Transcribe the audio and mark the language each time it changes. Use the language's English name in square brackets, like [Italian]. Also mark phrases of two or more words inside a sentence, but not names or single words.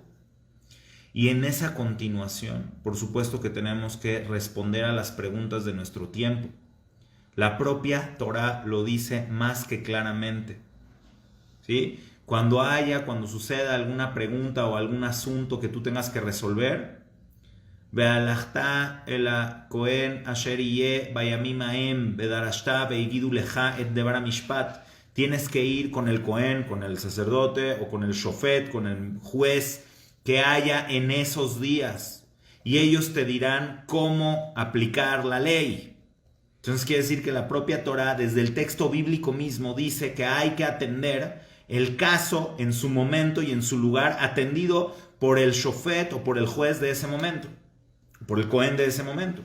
[Spanish] Y en esa continuación, por supuesto que tenemos que responder a las preguntas de nuestro tiempo. La propia Torá lo dice más que claramente. ¿Sí? Cuando suceda alguna pregunta o algún asunto que tú tengas que resolver, [Hebrew] והלכת אל הכהן אשר יהיה בימים ההם ודרשת והגידו לך את דבר המשפט. [Spanish] Tienes que ir con el Kohen, con el sacerdote o con el shofet, con el juez que haya en esos días, y ellos te dirán cómo aplicar la ley. Entonces quiere decir que la propia Torá, desde el texto bíblico mismo, dice que hay que atender el caso en su momento y en su lugar, atendido por el shofet o por el juez de ese momento, por el Kohen de ese momento.